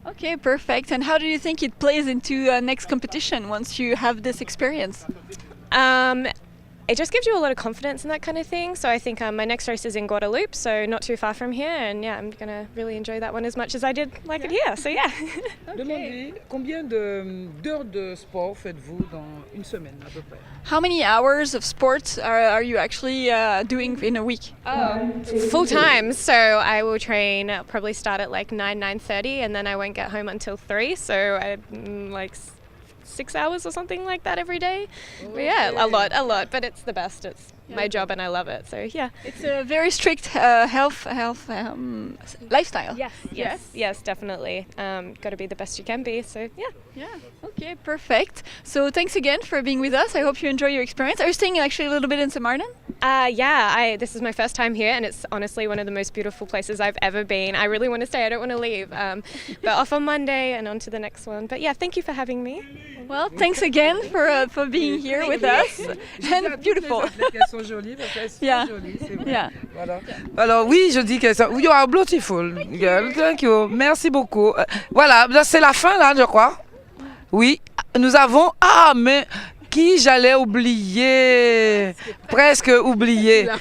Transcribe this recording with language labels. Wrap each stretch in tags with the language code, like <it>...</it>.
<en>Okay, perfect. And how do you think it plays into next competition once you have this experience? It just gives you a lot of confidence and that kind of thing. So I think my next race is in Guadeloupe, so not too far from here, and yeah, I'm going to really enjoy that one as much as I did like it here. So yeah.</en> <fr>Demandez combien d'heures de sport faites-vous dans une semaine à peu près?</fr> <en>How many hours of sports are you actually doing in a week? Full time, so I will train, probably start at like 9:30, and then I won't get home until 3, so I like 6 hours or something like that every day. But yeah, a lot, but it's the best. It's my job and I love it, so yeah. It's a very strict health lifestyle. Yes, definitely. Got to be the best you can be, so yeah. Okay, perfect. So thanks again for being with us. I hope you enjoy your experience. Are you staying actually a little bit in St. Martin? This is my first time here, and it's honestly one of the most beautiful places I've ever been. I really want to stay. I don't want to leave. But off on Monday and on to the next one. But yeah, thank you for having me. Well, thanks again for being here with us. And beautiful.</en> <fr>Elles sont jolies parce qu'elles sont jolies, c'est vrai.</fr> <en>Yeah.</en> <fr>Voilà. Alors oui, je dis qu'elles sont...</fr> <en>You are beautiful, girl. Thank you.</en> <fr>Merci beaucoup. Voilà, c'est la fin là, je crois. Oui, nous avons... Ah, mais... Qui j'allais oublier, presque oublier.</fr>